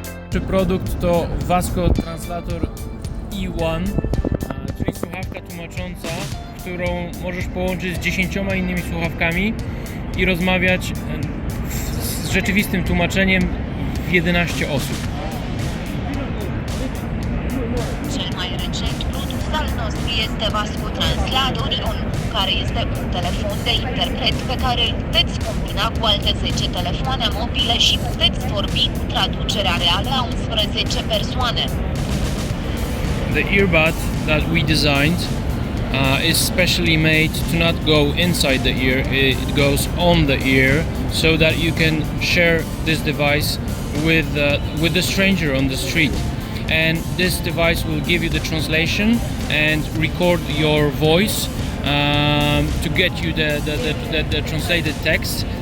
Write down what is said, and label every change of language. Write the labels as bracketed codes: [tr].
[pl] Czy produkt to VASCO Translator E1, czyli słuchawka tłumacząca, którą możesz połączyć z 10 innymi słuchawkami i rozmawiać z rzeczywistym tłumaczeniem w 11 osób. [ro] Cel mai recent produs al nostru este VASCO Translator, care este un telefon de interpret pe care îl puteți combina cu alte 10 telefoane mobile și puteți vorbi cu traducerea reală a 11 persoane. [en] The earbud that we designed is specially made to not go inside the ear, it goes on the ear, so that you can share this device with the stranger on the street. And this device will give you the translation and record your voice to get you the translated text.